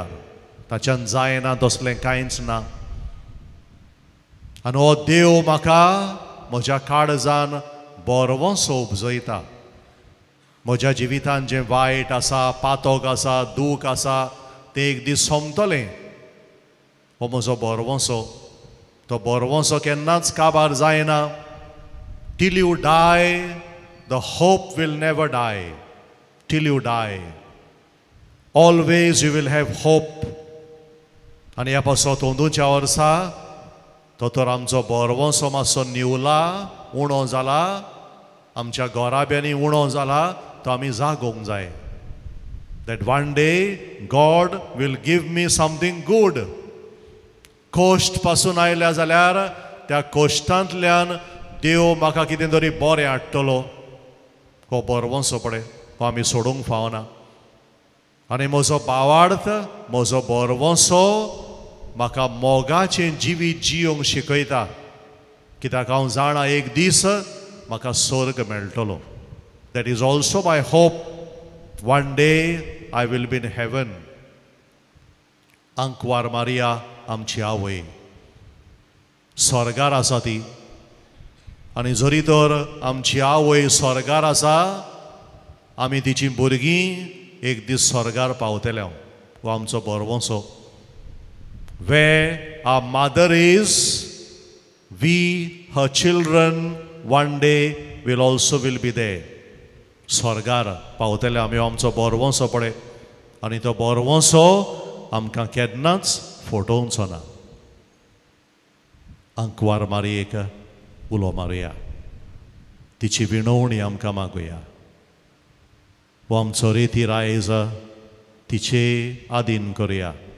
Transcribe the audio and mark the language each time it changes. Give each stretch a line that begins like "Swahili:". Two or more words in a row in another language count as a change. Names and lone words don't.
Konkani: ताच्यान जायना तसलें कांयच ना. आनी हो देव म्हाका म्हज्या काळजान बरवंसो उपजयता. म्हज्या जिवितान जें वायट आसा, पातोक आसा, दूख आसा, तें एक दीस सोंपतलें. हो म्हजो बरवंसो. तो बरवंसो केन्नाच काबार जायना.
English: Till you die the hope will never die. Till you die always you will have hope.
Konkani: आनी ह्या पासत अंदूच्या वर्सा तो तर आमचो बरवंसो मातसो निवला, उणो जाला, आमच्या घोराब्यांनी उणो जाला, तो आमी जागोवंक जाय.
English: that one day God will give me something good.
Konkani: कोश्ट पासून आयल्या जाल्यार त्या कोश्टांतल्यान देव म्हाका कितें तरी बरें हाडटलो. हो बरवंसो पळय, हो आमी सोडूंक फावना. आनी म्हजो भावार्थ, म्हजो बरवंसो म्हाका मोगाचें जिवीत जियोंक शिकयता. कित्याक हांव जाणा एक दीस म्हाका स्वर्ग मेळटलो.
English: That is also my hope. One day I will be in heaven.
Konkani: अंकवार मारिया आमची आवय स्वर्गार आसा ती. आनी जरी तर आमची आवय स्वर्गार आसा, आमी तिची भुरगीं एक दीस स्वर्गार पावतले हो आमचो बोरवोसो.
English: Where our mother is, we, her children, one day will be there.
Konkani: स्वर्गार पावतले आमी आमचो बोरवोसो पळय. आनी तो बोरवोसो आमकां केन्नाच फटोवचो ना. अंकवार मारयेक उलो मारुया. तिची विणवणी आमकां मागुया. हो आमचो रेती आयज तिचे आदीन करुया.